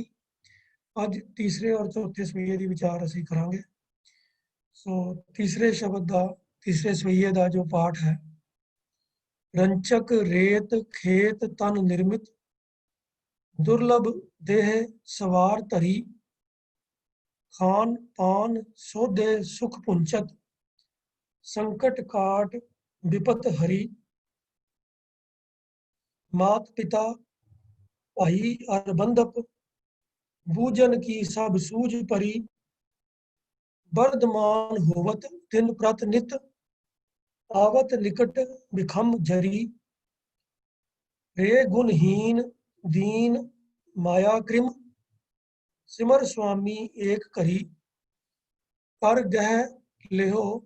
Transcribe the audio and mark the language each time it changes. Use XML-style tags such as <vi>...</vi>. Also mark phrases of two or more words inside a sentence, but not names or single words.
<pa>ਅੱਜ ਤੀਸਰੇ ਔਰ ਚੌਥੇ ਸਵਈਏ ਦੀ ਵਿਚਾਰ ਅਸੀਂ ਕਰਾਂਗੇ। ਸੋ ਤੀਸਰੇ ਸ਼ਬਦ ਦਾ ਤੀਸਰੇ ਸਵਈਏ ਦਾ ਜੋ ਪਾਠ ਹੈ,</pa> <bra>ਰੰਚਕ ਰੇਤ ਖੇਤ ਤਨ ਨਿਰਮਿਤ, ਦੁਰਲਭ ਦੇਹ ਸਵਾਰ ਧਰੀ, ਖਾन पान सोधे सुख पुंचत, संकट काट विपत हरी, मात पिता भाई और बंधप, बूझन की सब सूझ परी, वर्धमान होवत दिन प्रत नित, आवत निकट बिखम जरी, रे गुणहीन दीन माया कृम, सिमर स्वामी एक करी, कर गह लेहो</bra>